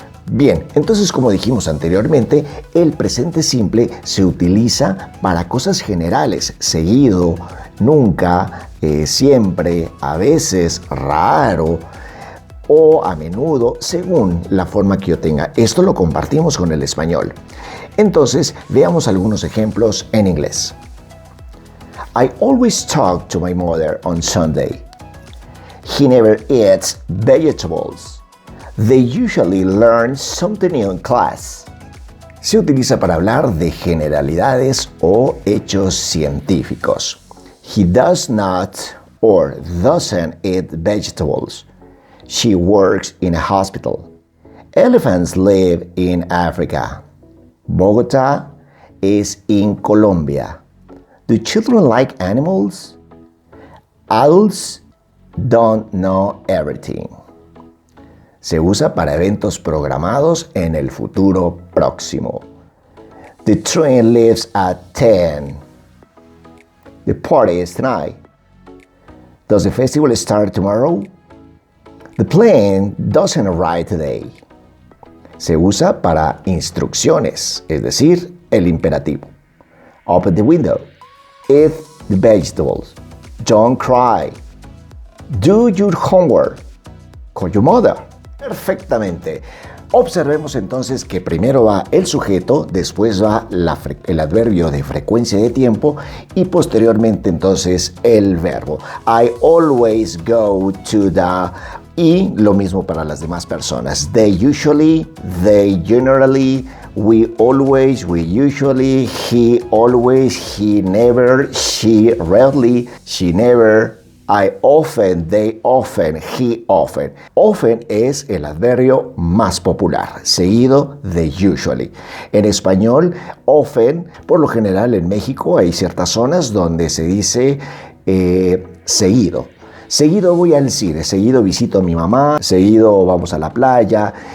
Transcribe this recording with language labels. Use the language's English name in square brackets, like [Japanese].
[Spanish] Bien, entonces como dijimos anteriormente, el presente simple se utiliza para cosas generales, seguido, nunca, siempre, a veces, raro o a menudo, según la forma que yo tenga. Esto lo compartimos con el español. Entonces, veamos algunos ejemplos en inglés. [English] I always talk to my mother on Sunday. He never eats vegetables. They usually learn something new in class. [Spanish] Se utiliza para hablar de generalidades o hechos científicos. [English] He does not or doesn't eat vegetables. She works in a hospital. Elephants live in Africa. Bogotá is in Colombia. Do children like animals? Adults don't know everything. [Spanish] Se usa para eventos programados en el futuro próximo. [English] The train leaves at 10. The party is tonight. Does the festival start tomorrow? The plane doesn't arrive today. [Spanish] Se usa para instrucciones, es decir, el imperativo. [English] Open the window. Eat the vegetables. Don't cry. Do your homework. Call your mother. [Spanish] Perfectamente. Observemos entonces que primero va el sujeto, después va el adverbio de frecuencia de tiempo y posteriormente entonces el verbo. [English] I always go to the... [Spanish] Y lo mismo para las demás personas. [English] They usually, they generally, we always, we usually, he always, he never, she rarely, she never, I often, they often, he often. [Spanish] Often es el adverbio más popular, seguido de usually. En español, often, por lo general en México hay ciertas zonas donde se dice seguido. Seguido voy al cine, seguido visito a mi mamá, seguido vamos a la playa.